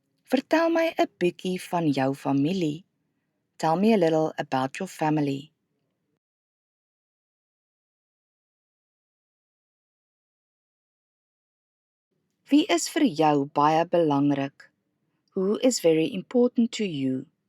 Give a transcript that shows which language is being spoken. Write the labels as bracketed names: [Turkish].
[Afrikaans] Vertel my 'n bietjie van jou familie. [English] Tell me a little about your family. [Afrikaans] Wie is vir jou baie belangrik? [English] Who is very important to you?